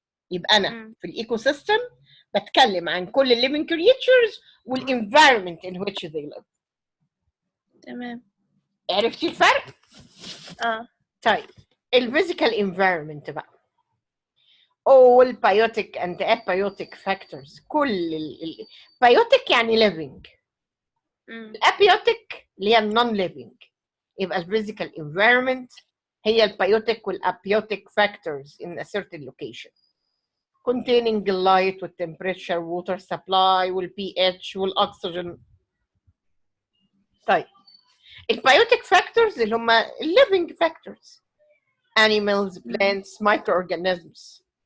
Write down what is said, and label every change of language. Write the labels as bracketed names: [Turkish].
[Arabic] يبقى أنا في الإيكو سيستم بتكلم عن كل [English] living creatures والenvironment in which they live. [Arabic] تمام. عرفتي الفرق؟ طيب ال [English] physical environment [Arabic] بقى. [English] all biotic and abiotic factors. كل biotic يعني living. [Arabic] الابيوتيك اللي هي non living. [English] يبقى الphysical environment [Arabic] هي البيوتيك والابيوتيك [English] factors in a certain location containing the light والtemperature, water supply والpH والoxygen. [Arabic] طيب البيوتيك [English] factors [Arabic] اللي هم [English] living factors animals, plants, microorganisms.